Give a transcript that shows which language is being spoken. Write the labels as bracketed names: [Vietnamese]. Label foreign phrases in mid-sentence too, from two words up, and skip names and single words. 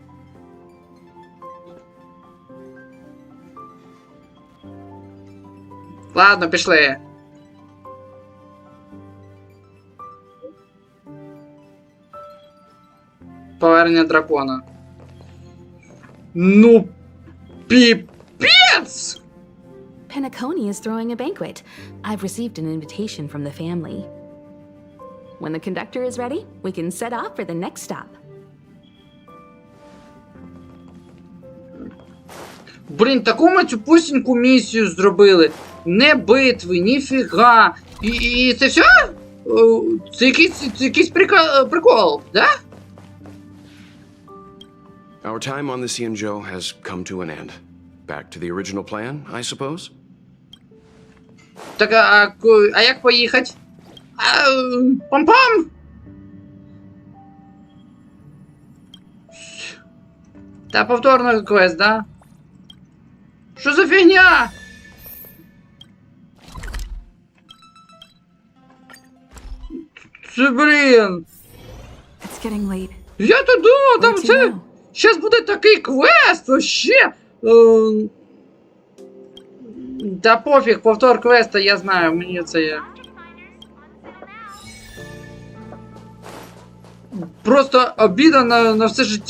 [Ukrainian] Ладно, пішли. Повернення дракона. Ну, піпець! [English] Penacony is throwing a banquet. I've received an invitation from the family. When the conductor is ready, we can set off for the next stop. [Ukrainian] Блін, таку ми цю пусіньку місію зробили. Не битви, ніфіга. І це все? Це якийсь прикол, да? [English] Our time on the Cienjo has come to an end. Back to the original plan, I suppose? [Ukrainian] Так, а як поїхати? Пам-пам! Та повторно квест, да? Що за фігня? Це, блін! [English] It's getting late. [Ukrainian] Я то думав, там [English] Where to [Ukrainian] це... [English] now? [Ukrainian] Щас буде такий квест, вообще! Та пофіг, повтор квеста, я знаю, мені це є. Просто обіда на все життя.